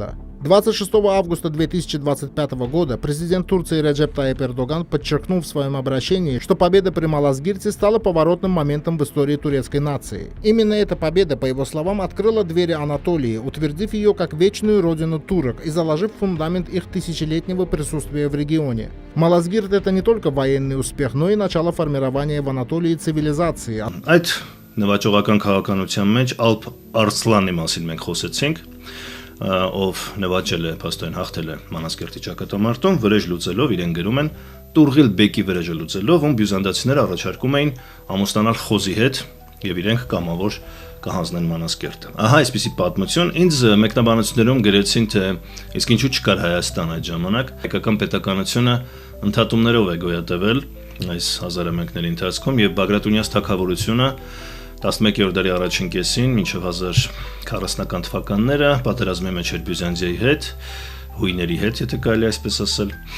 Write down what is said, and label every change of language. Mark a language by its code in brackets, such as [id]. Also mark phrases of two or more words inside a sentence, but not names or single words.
[ru] 26 августа 2025 года президент Турции Реджеп Тайип Эрдоган подчеркнул в своем обращении, что победа при Малазгирте стала поворотным моментом в истории турецкой нации. Именно эта победа, по его словам, открыла двери Анатолии, утвердив ее как вечную родину турок и заложив фундамент их тысячелетнего присутствия в регионе. Малазгирт — это не только военный успех, но и начало формирования в Анатолии цивилизации. [hy] Այդ նվաճողական քաղաքականության մեջ Ալփ Արսլանի մասին մենք խոսեցինք, ով նվաճել է, փաստորեն հաղթել է Մանասկերտի ճակատամարտում, վրեժ լուծելով իրեն գրում են Տուրղիլ Բեկի վրեժը լուծելով, ում բյուզանդացիները առաջարկում էին ամուսնանալ խոզի հետ եւ իրենք կամավոր կհանձնեն Մանասկերտը։ Ահա այսպիսի պատմություն ինձ մեկնաբանություններում գրեցին, թե իսկ ինչու չկար Հայաստան այդ ժամանակ։ Հայկական պետականությունը ընդհատումներով է գոյատևել այս հազարամյակների ընթացքում եւ Բագրատունյաց թագավորությունը 11-րդ դարի առաջին կեսին մինչև 1040-ական թվականները պատերազմի մեջ էր Բյուզանդիայի հետ, հույների հետ, եթե կարելի այսպես ասել,